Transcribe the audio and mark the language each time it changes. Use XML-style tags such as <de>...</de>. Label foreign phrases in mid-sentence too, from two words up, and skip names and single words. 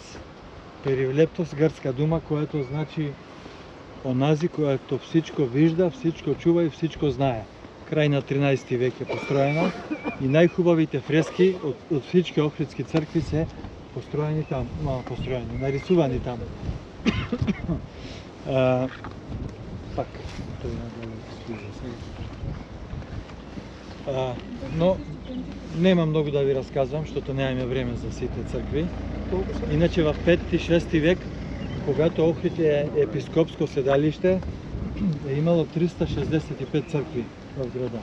<bg>Перивлептос, грцка дума, която значи онази, която всичко вижда, всичко чува и всичко знае.</bg> <mk>Крај на 13 век е построена и најхубавите фрески од всички охридски цркви се построени там,</mk> <bg>нарисувани там.</bg> <mk>Пак, тој но нема многу да ви расказвам, штото немаме време за сите цркви. Иначе во</mk> <bg>5-6 век, когато Охрид е епископско седалиште, е имало 365 цркви в града.</bg>